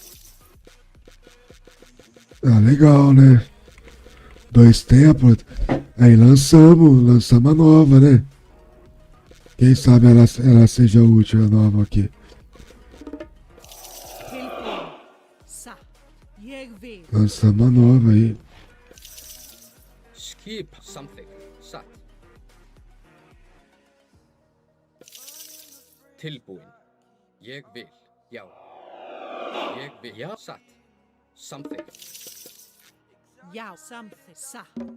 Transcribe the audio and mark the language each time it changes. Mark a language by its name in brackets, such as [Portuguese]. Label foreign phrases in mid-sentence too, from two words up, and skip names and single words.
[Portuguese] Ah, legal, né? 2 templos. Aí lançamos a nova, né? Quem sabe ela seja útil, a nova aqui. [Icelandic] Tilbúin. Satt. Ég vil. [Portuguese] Lançamos a nova aí. [Icelandic] Skip. Samþykkt. Satt. Tilbúin. Ég vil. Já. Ég vil. Já. Satt. Samþykkt. Já. Samþykkt. Satt.